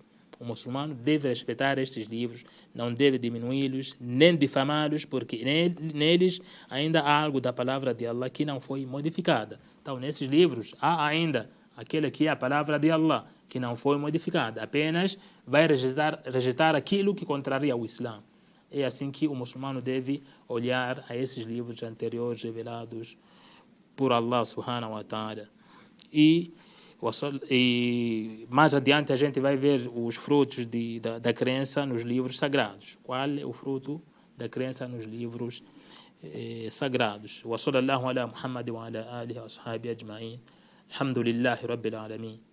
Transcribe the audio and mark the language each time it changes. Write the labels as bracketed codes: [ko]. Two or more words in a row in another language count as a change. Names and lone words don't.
[pt] O muçulmano deve respeitar estes livros, não deve diminuí-los, nem difamá-los, porque neles ainda há algo da palavra de Allah que não foi modificada. Então, nesses livros, há ainda aquele que é a palavra de Allah, que não foi modificada. Apenas vai rejeitar aquilo que contraria o Islã. É assim que o muçulmano deve olhar a esses livros anteriores revelados por [ar] الله سبحانه وتعالى. [pt] E mais adiante a gente vai ver os frutos da crença nos livros sagrados. Qual é o fruto da crença nos livros sagrados? [ar] وصلى الله على محمد وعلى آله وأصحابه أجمعين. الحمد لله رب العالمين.